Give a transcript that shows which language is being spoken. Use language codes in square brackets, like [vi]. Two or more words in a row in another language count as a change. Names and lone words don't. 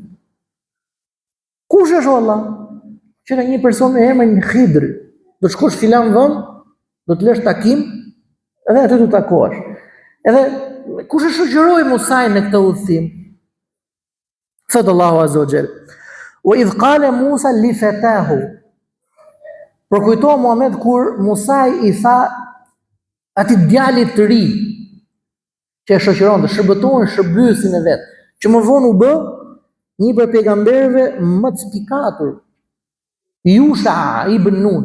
[sq] Kush është Allah? Që ka një person me emrin Khidr. Do të shkosh filan vend, do të lësh takim, edhe aty do të takohesh. Edhe kush e shoqëroi Musain në këtë udhëtim? [ar] Thot الله عز وجل: "وإذ قال موسى لفتاه." [sq] Për kujto Muhammed kur Musai i tha atij djalit të ri që e shoqëronte, shërbëtohen shërbyesin e vet, që më vonë u bë një për pejgamberëve më të spikatur, Jusha ibn Nun.